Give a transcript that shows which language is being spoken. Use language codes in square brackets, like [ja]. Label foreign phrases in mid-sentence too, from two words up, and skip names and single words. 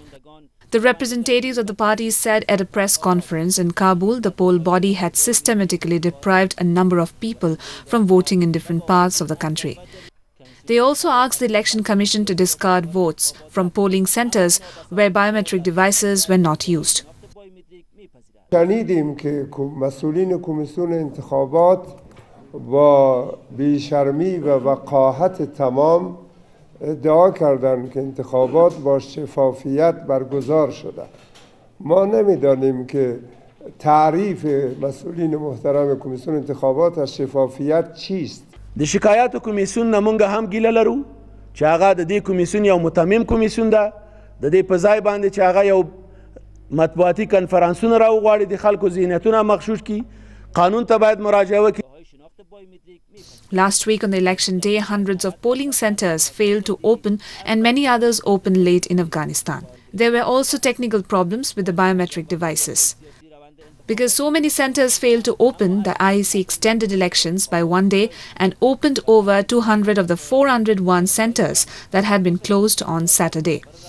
[en] The representatives of the parties said at a press conference in Kabul the poll body had systematically deprived a number of people from voting in different parts of the country. They also asked the Election Commission to discard votes from polling centers where biometric devices were not used. [fa] شنیدیم که مسئولین کمیسیون انتخابات با بیشرمی و وقاحت تمام ادعا کردند که انتخابات با شفافیت برگزار شده. ما نمیدانیم که تعریف مسئولین محترم کمیسیون انتخابات از شفافیت چیست. [ps] د شکایات کمیسیون نمونږ هم ګیله لرو چې هغه د دې کمیسیون یو متمم کمیسیون ده د دې په ځای باندې چې هغه یو مطبوعاتي کنفرانسونه راوغواړي د خلکو ذهنیتونه مغشوش کړي قانون ته باید مراجعه وکړي. [en] Last week on the election day, hundreds of polling centers failed to open and many others opened late in Afghanistan. There were also technical problems with the biometric devices. Because so many centers failed to open, the IEC extended elections by 1 day and opened over 200 of the 401 centers that had been closed on Saturday.